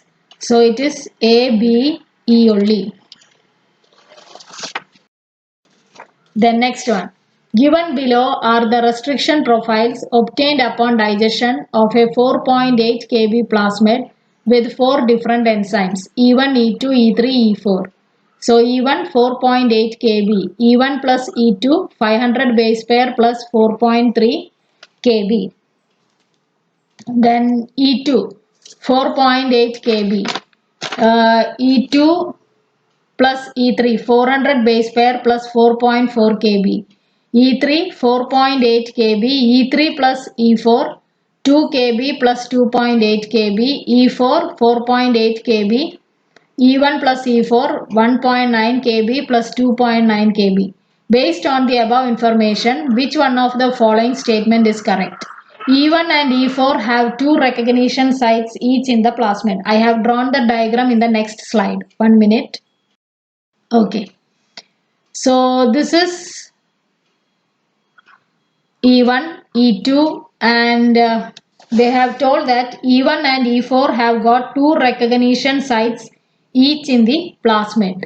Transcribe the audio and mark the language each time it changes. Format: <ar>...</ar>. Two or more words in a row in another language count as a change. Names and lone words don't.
<en>So it is A, B, E only. The next one. Given below are the restriction profiles obtained upon digestion of a 4.8 kb plasmid with 4 different enzymes E1, E2, E3, E4. So E1 4.8 kb, E1 plus E2 500 base pair plus 4.3 kb. Then E2 4.8 kb, E2 plus E3 400 base pair plus 4.4 kb, E3 4.8 kb, E3 plus E4 2 kb plus 2.8 kb, E4 4.8 kb, E1 plus E4 1.9 kb plus 2.9 kb. Based on the above information, which one of the following statement is correct? E1 and E4 have two recognition sites each in the plasmid. I have drawn the diagram in the next slide. 1 minute. Okay. So this is E1, E2, and they have told that E1 and E4 have got two recognition sites each in the plasmid.</en>